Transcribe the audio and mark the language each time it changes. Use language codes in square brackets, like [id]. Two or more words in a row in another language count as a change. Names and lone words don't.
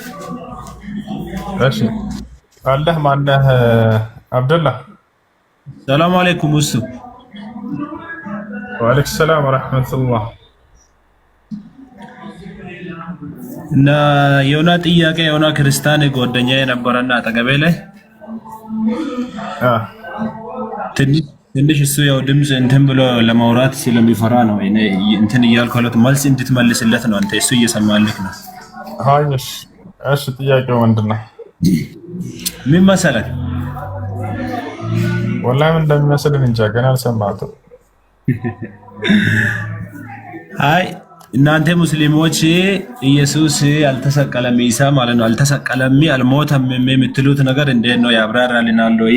[ar] ماشي. الله معناه عبد الله. سلام عليكم እሱ وعليك السلام ورحمة الله. [am] እና የሆነ ጥያቄ የሆነ ክርስቲያን ጓደኛዬ ነበረና አጠገቤ ላይ [ar] آه. [am] ትንሽ እሱ ያው ድምፅ እንትን ብሎ ለማውራት ስለሚፈራ ነው እኔ እንትን እያልኩለት መልስ እንድትመልስለት ነው። አንተ እሱ እየሰማልክ ነው። [ar] هاي ايش [am] ጥያቄው ምንድነው? ምን መሰለህ والله ምን እንደሚመስል እንጃ ገና አልሰማሁትም። አይ እናንተ ሙስሊሞች ኢየሱስ አልተሰቀለም ኢሳ ማለት ነው አልተሰቀለም አልሞተም የምትሉት ነገር እንዴት ነው ያብራራልናል ወይ?